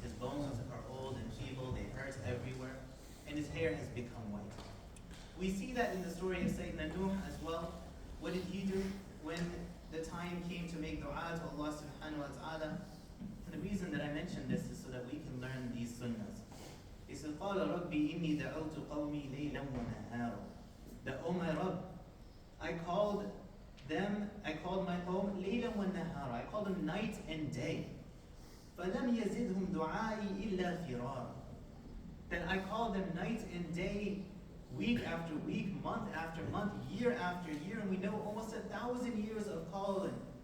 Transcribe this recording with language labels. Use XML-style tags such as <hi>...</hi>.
<en>His bones are old and feeble, they hurt everywhere, and his hair has become white. We see that in the story of Sayyidina Noor as well. What did he do when the time came to make dua to Allah subhanahu wa ta'ala? And the reason that I mention this is so that we can learn these sunnahs. He said,</en> <ar>قَالَ رَبِّي إِنِّي دَعَوْتُ قَوْمِي لَيْلًا وَنَهَارًا.</ar> <en>That, oh my Rabb, I called my qawm</en> <ar>لَيْلًا وَنَهَارًا.</ar> <en>I called them night and day.</en> <ar>فَلَمْ يَزِدْهُمْ دُعَائِي إِلَّا فِرَارًا.</ar> <en>That I called them night and day, week after week, month after month, year after year, and we know almost 1,000 years of calling.</en>